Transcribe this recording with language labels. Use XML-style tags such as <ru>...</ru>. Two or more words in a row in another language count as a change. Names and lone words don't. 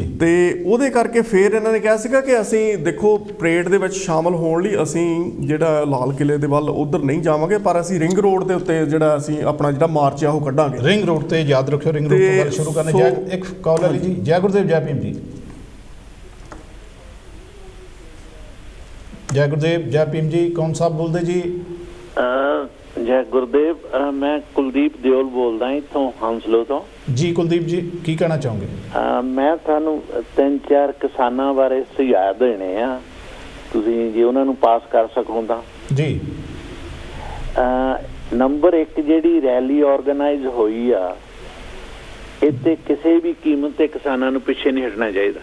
<pa>ਤੇ ਉਹਦੇ ਕਰਕੇ ਫਿਰ ਇਹਨਾਂ ਨੇ ਕਿਹਾ ਸੀਗਾ ਕਿ ਅਸੀਂ ਦੇਖੋ ਪਰੇਡ ਦੇ ਵਿੱਚ ਸ਼ਾਮਲ ਹੋਣ ਲਈ ਅਸੀਂ ਜਿਹੜਾ ਲਾਲ ਕਿਲੇ ਦੇ ਵੱਲ ਉਧਰ ਨਹੀਂ ਜਾਵਾਂਗੇ, ਪਰ ਅਸੀਂ ਰਿੰਗ ਰੋਡ ਦੇ ਉੱਤੇ ਜਿਹੜਾ ਅਸੀਂ ਆਪਣਾ ਜਿਹੜਾ ਮਾਰਚ ਆ ਉਹ ਕੱਢਾਂਗੇ। ਰਿੰਗ ਰੋਡ ਤੇ ਯਾਦ ਰੱਖਿਓ, ਰਿੰਗ ਰੋਡ ਤੋਂ ਗੱਲ ਸ਼ੁਰੂ ਕਰਨੇ। ਇੱਕ ਕਾਲ ਹੈ ਜੀ। ਜੈ ਗੁਰਦੇਵ ਜੈ ਭੀਮ ਜੀ।</pa> <hi>जय गुरुदेव जय भीम जी। कौन साहब बोलते जी?</hi> <pa>ਜੈ ਗੁਰਦੇਵ, ਮੈਂ ਕੁਲਦੀਪ ਦਿਓਲ ਬੋਲਦਾ ਇੱਥੋਂ ਹੰਸਲੋ ਤੋਂ जी। ਕੁਲਦੀਪ ਜੀ ਕੀ ਕਹਿਣਾ ਚਾਹੋਗੇ? मैं ਤੁਹਾਨੂੰ 3-4 ਕਿਸਾਨਾਂ ਬਾਰੇ ਸੁਝਾਅ ਦੇਣੇ ਆ, ਤੁਸੀਂ ਜੇ ਉਹਨਾਂ ਨੂੰ ਪਾਸ ਕਰ ਸਕੋ ਤਾਂ। ਜੀ। ਨੰਬਰ 1 ਜਿਹੜੀ</pa> <en>rally organize</en> <pa>ਹੋਈ ਆ, ਇੱਥੇ ਕਿਸੇ ਵੀ ਕੀਮਤ ਤੇ ਕਿਸਾਨਾਂ ਨੂੰ ਪਿੱਛੇ ਨਹੀਂ ਹਟਣਾ ਚਾਹੀਦਾ</pa>